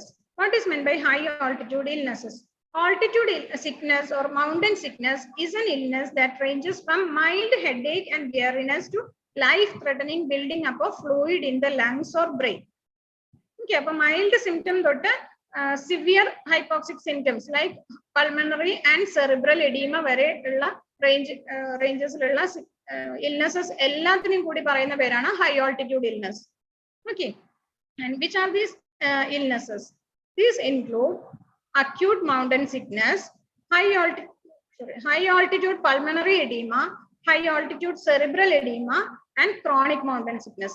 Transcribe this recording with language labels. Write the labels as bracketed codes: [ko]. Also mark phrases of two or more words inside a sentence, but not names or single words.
[en] What is meant by high altitude illnesses? Altitude sickness or mountain sickness is an illness that ranges from mild headache and weariness to life-threatening building up of fluid in the lungs or brain. Okay, but mild symptom severe hypoxic symptoms like pulmonary and cerebral edema [ml] വരെ ഉള്ള റേഞ്ചസ് ഉള്ള ഇൽനെസ്സസ് എല്ലാത്തിനും കൂടി പറയുന്ന പേരാണ് [en] high altitude illness. Okay, and which are these illnesses? These include acute mountain sickness, high altitude pulmonary edema, high altitude cerebral edema, and chronic mountain sickness.